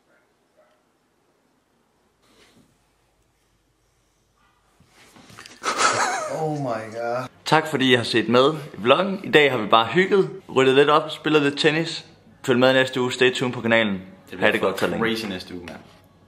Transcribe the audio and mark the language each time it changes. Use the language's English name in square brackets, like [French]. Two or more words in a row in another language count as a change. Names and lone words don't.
[English] Oh my god. [Danish] Tak fordi I har set med i vloggen. I dag har vi bare hygget, ryddet lidt op, spillet lidt tennis. Følg med næste uge, [English] stay tuned [Danish] på kanalen. Ha' det godt så længe. Crazy næste uge, mand.